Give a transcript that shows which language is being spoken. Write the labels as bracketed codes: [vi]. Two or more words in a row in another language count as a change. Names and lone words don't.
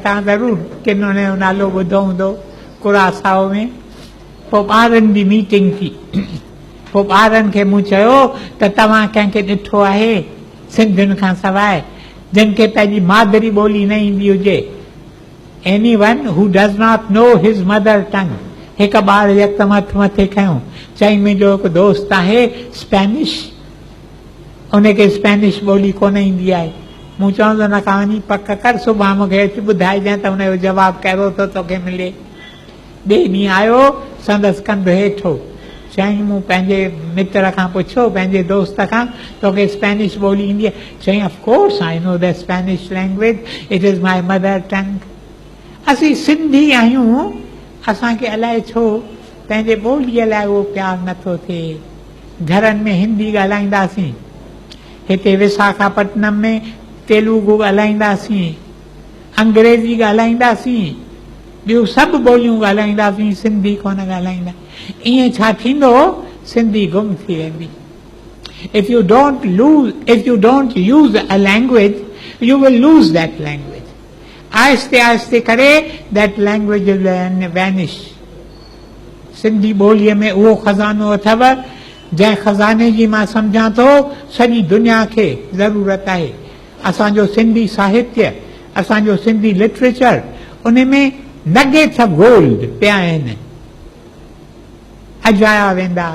[sd] तव्हां ज़रूरु किन उन जो नालो ॿुधो हूंदो, कुरासाओ में। पोइ ॿारनि जी मीटिंग थी, पोइ ॿारनि खे मूं चयो त तव्हां कंहिंखे ॾिठो आहे सिंधियुनि खां सवाइ जिन खे पंहिंजी मादरी ॿोली न ईंदी हुजे? [en] anyone who does not know his mother tongue. [sd] हिकु ॿार यकदमि हथ मथे खयों, चईं मुंहिंजो हिकु दोस्त आहे स्पेनिश, उनखे स्पेनिश ॿोली कोन ईंदी आहे। मूं चवंदो न का वञी पक कर, सुभाणे मूंखे अची ॿुधाइजांइ त हुनजो जवाबु कहिड़ो थो तोखे मिले। ॿिए ॾींहुं आयो, संदसि कंधु हेठो, चईं मूं पंहिंजे मित्र खां पुछियो, पंहिंजे दोस्त खां, तोखे स्पेनिश ॿोली ईंदी आहे? [en] चईं of course I know the Spanish language, it is my mother tongue. [sd] असीं सिंधी आहियूं, असांखे अलाए छो पंहिंजे ॿोलीअ लाइ उहो प्यारु नथो थिए। घरनि में हिंदी ॻाल्हाईंदासीं, हिते विशाखापट्टनम में तेलुगु ॻाल्हाईंदासीं, अंग्रेज़ी ॻाल्हाईंदासीं, ॿियूं सभु ॿोलियूं ॻाल्हाईंदासीं, सिंधी कोन ॻाल्हाईंदा। ईअं छा थींदो? सिंधी गुम थी वेंदी। [en] if you don't use a language, you will lose that language. आहिस्ते आहिस्ते करे that language will vanish. [sd] सिंधी ॿोलीअ में उहो खज़ानो अथव जंहिं खज़ाने जी मां सम्झां थो सॼी दुनिया खे ज़रूरत आहे। असांजो सिंधी साहित्य, असांजो सिंधी लिटरेचर, उन में [en] nuggets of gold [sd] पिया आहिनि, अजाया वेंदा।